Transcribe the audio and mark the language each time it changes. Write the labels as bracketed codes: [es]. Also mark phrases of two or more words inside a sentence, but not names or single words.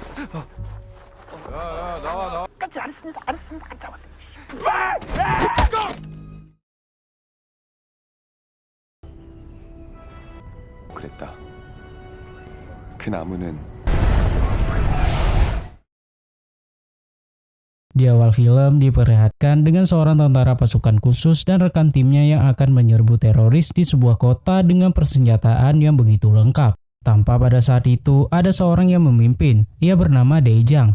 [ko] 끝이 안 했습니다. 안 했습니다. 안 잡았네. 그랬다. 그 나무는 [id] Di awal film diperlihatkan dengan seorang tentara pasukan khusus dan rekan timnya yang akan menyerbu teroris di sebuah kota dengan persenjataan yang begitu lengkap. Tanpa pada saat itu ada seorang yang memimpin, ia bernama Dae-jang.